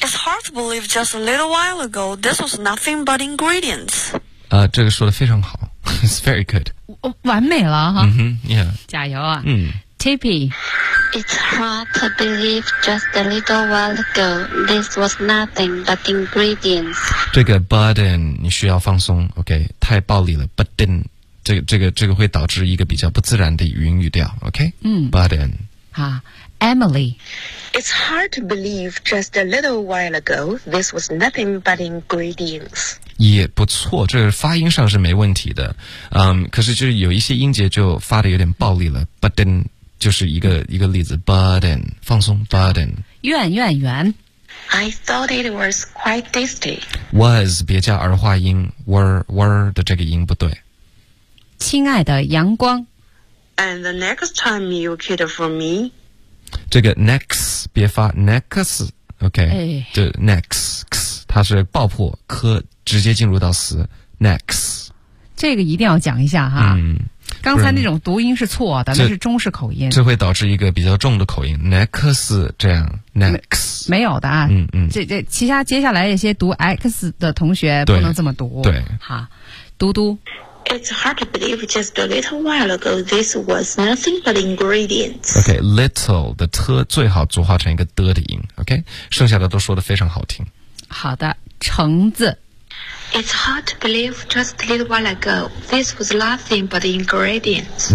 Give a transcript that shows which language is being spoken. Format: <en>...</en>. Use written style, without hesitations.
<en>It's hard to believe just a little while ago this was nothing but ingredients。</en> <zh>这个说的非常好 ，</zh> <en>It's very good。</en> <zh>完美了哈。嗯哼 ，Yeah。加油啊。Tippy。</zh> <en>It's hard to believe just a little while ago this was nothing but ingredients。</en> <zh>这个 button 你需要放松 ，OK？ 太暴力了 ，button。这个会导致一个比较不自然的语调 ，OK？</zh> <en>Button。 Emily It's hard to believe just a little while ago this was nothing but ingredients</en> <zh>也不错这个发音上是没问题的、可是就是有一些音节就发的有点暴力了 button 就是一个例子 button 放松 button 愿愿愿</zh> <en>I thought it was quite tasty</en> <zh>was 别加儿化音 were 的这个音不对亲爱的阳光</zh> <en>And the next time you cater for me</en> <zh>这个 next 别发 next OK、哎、就 next 它是爆破科直接进入到词 next 这个一定要讲一下哈、刚才那种读音是错的那是中式口音这会导致一个比较重的口音 next 这样 next 没有的啊这其他接下来一些读 x 的同学不能这么读对好嘟嘟</zh> <en>It's hard to believe just a little while ago this was nothing but ingredients.</en> <zh>Okay, little 的 t 最好组化成一个的的音 OK, 剩下的都说得非常好听。好的，橙子。</zh> <en>It's hard to believe just a little while ago this was nothing but ingredients.</en>